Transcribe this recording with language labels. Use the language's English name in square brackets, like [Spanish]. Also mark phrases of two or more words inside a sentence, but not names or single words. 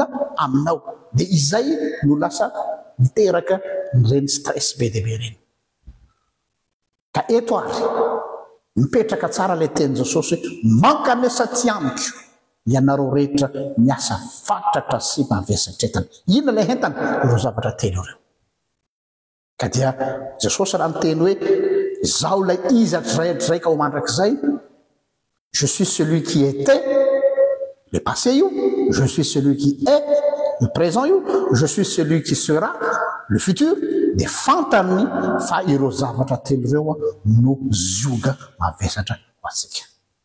[Malagasy] aminao dia izay no lasa miteraka nireny stress be dia be reny ka eto ary mipetraka tsara ilay teny Jesosy mankanesa ty amiko ianareo rehetra miasa fatratra sy mavesatretana inona ilay entana ireo zavatra telo ireo ka dia Jesosy raha miteny hoe zaho ilay izy atr'izay ka ho mandrakizay [French] je suis celui qui était le passé [Malagasy] io [French] je suis celui qui est le présent [Malagasy] io [French] je suis celui qui sera le futur [Malagasy] dia fantaniny fa ireo zavatra telo ireo no zioga mavesatra ho antsika